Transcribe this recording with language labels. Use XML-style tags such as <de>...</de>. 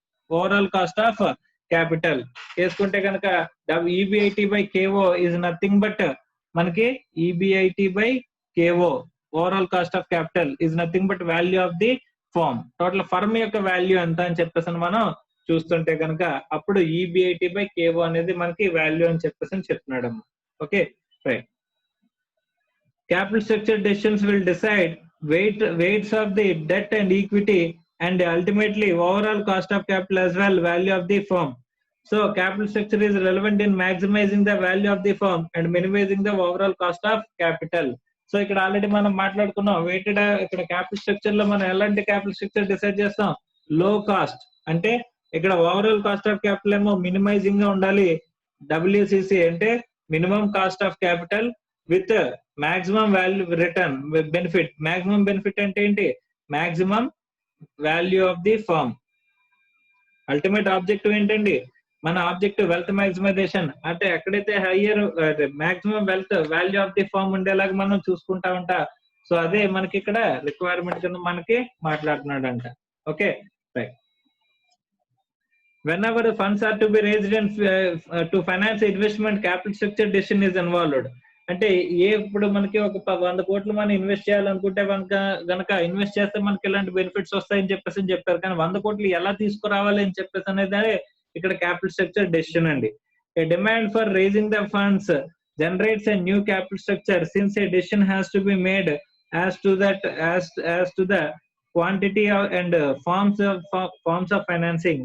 <en>overall cost of capital</en> <te>వేసుకుంటే కనుక</te> <en>EBIT by K O is nothing but మనకి EBIT by K O overall cost of capital is nothing but value of the firm.</en> <te>Total firm యొక్క value ఎంత అని చెప్పేసి మనం చూస్తుంటే కనుక అప్పుడు ఈబిఐటి బై కేఓ అనేది మనకి వాల్యూ అని చెప్పేసి చెప్తున్నాడు.</te> <en>Okay, right. Capital structure decisions will decide weights of the debt and equity and ultimately overall cost of capital as well value of the firm. So capital structure is relevant in maximizing the value of the firm and minimizing the overall cost of capital.</en> <te>So ఇక్కడ already మనం మాట్లాడుకున్నాం weighted. ఇక్కడ capital structure లో మనం ఎలాంటి capital structure decide చేస్తాం, లో cost. అంటే ఇక్కడ ఓవరాల్ కాస్ట్ ఆఫ్ క్యాపిటల్ ఏమో మినిమైజింగ్ గా ఉండాలి.</te> <en>WCC</en> <te>అంటే</te> <en>Minimum cost of capital with maximum value return benefit. Maximum benefit</en> <te>అంటే ఏంటి,</te> <en>Maximum value of the firm. Ultimate objective</en> <te>ఏంటండి, మన</te> <en>Objective wealth maximization.</en> <te>అంటే ఎక్కడైతే higher maximum wealth value of the firm ఉండేలాగా మనం చూసుకుంటా ఉంటా. సో అదే మనకి ఇక్కడ రిక్వైర్మెంట్ కింద మనకి మాట్లాడుతున్నాడంట.</te> <en>Okay, right. Whenever the funds are to be raised and to finance investment, capital structure decision is involved.</en> <te>అంటే ఇప్పుడు మనకి ఒక 100 కోట్లు మనం ఇన్వెస్ట్ చేయాలనుకుంటే గనక ఇన్వెస్ట్ చేస్తే మనకి ఇలాంటి బెనిఫిట్స్ వస్తాయని చెప్పేసి చెప్పారు. కానీ 100 కోట్లు ఎలా తీసుకురావాలి అని చెప్పేసి అనేది ఇక్కడ క్యాపిటల్ స్ట్రక్చర్ డెసిషన్ అండి.</te> <en>A demand for raising the funds generates a new capital structure since a decision has to be made as to the quantity and forms of financing.</en>